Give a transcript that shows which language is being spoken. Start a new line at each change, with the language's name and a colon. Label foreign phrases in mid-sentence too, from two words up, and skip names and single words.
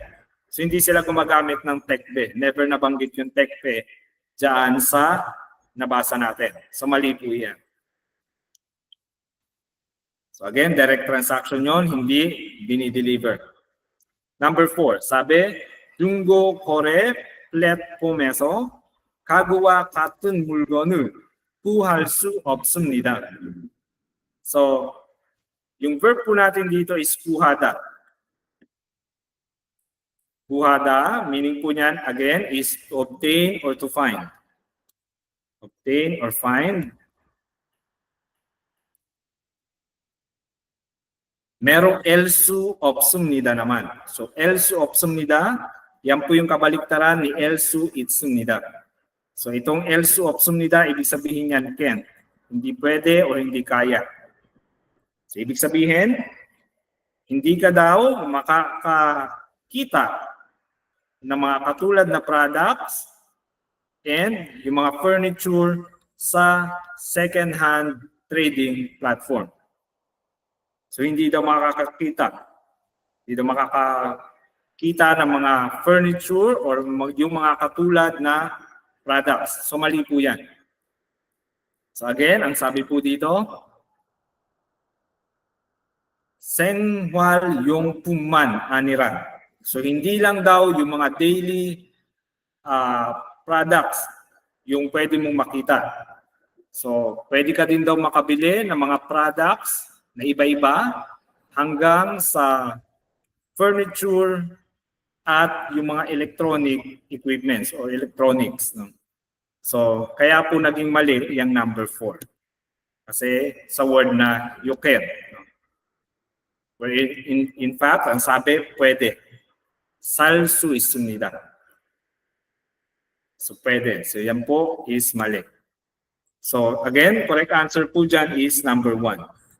Filipino: So hindi sila gumagamit ng tekbe. Never nabanggit yung tekbe dyan sa nabasa natin. So mali po yan. So again,
English: direct transaction
Filipino: yon, hindi binideliver. Number 4, sabi,
Korean: 중고 거래 플랫폼에서 가구와 같은 물건을 구할 수 없습니다.
Filipino: So, yung verb po natin dito is kuhada. Kuhada, meaning po niyan,
English: again, is to obtain or to find. Obtain or find.
Filipino: Merong
Korean: 을 수 없습니다
Filipino: naman. So,
Korean: 을 수 없습니다,
Filipino: yan po yung kabaliktaran ni
Korean: 을 수 있습니다.
Filipino: So, itong
Korean: 을 수 없습니다,
Filipino: ibig sabihin yan, can't. Hindi pwede o hindi kaya. So, ibig sabihin, hindi ka daw makakakita ng mga katulad na
English: products and
Filipino: yung mga furniture sa
English: second-hand trading platform.
Filipino: So, hindi daw makakakita. Hindi daw makakakita ng mga
English: furniture or
Filipino: yung mga katulad na products. So, mali po yan. So, again, ang sabi po dito,
Korean: 생활용품만 아니라.
Filipino: So hindi lang daw yung mga
English: daily products
Filipino: yung pwede mong makita. So pwede ka din daw makabili ng mga products na iba-iba hanggang sa furniture at yung mga
English: electronic equipments or electronics.
Filipino: No? So kaya po naging mali yung number 4. Kasi sa word na
English: you can.
Filipino: No? Where in fact, ang sabi, pwede.
Korean: 살 수 있습니다.
Filipino: So, pwede. So, yan po is mali. So, again,
English: correct answer
Filipino: po dyan is number 1.